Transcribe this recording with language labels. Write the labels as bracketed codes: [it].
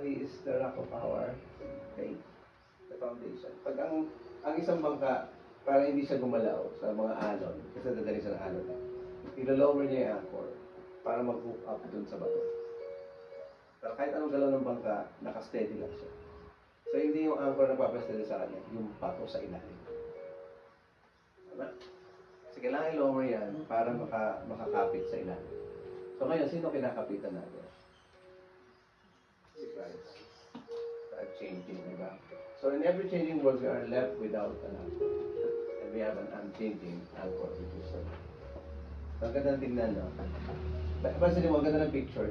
[en] He is the rock of our faith. The foundation. [tl] Pag ang isang bangka, para hindi siya gumalaw sa mga alon, kasi dadali siya ng alon, ilo-lower niya yung anchor para mag-hook up dun sa bato. Pero kahit anong galaw ng bangka, nakasteady lang siya. So hindi yung anchor na papasteady sa kanya, yung bato sa ilalim. Diba? Kasi kailangan i-lower yan para makakapit sa ilalim. So ngayon, sino kinakapitan natin? Si Christ. At changing, diba? [en] So in every changing world, we are left without an anchor. And we have an unchanging anchor, which is God. [tl] So ang ganda ng tingnan, no? Pansin mo, ang ganda ng picture.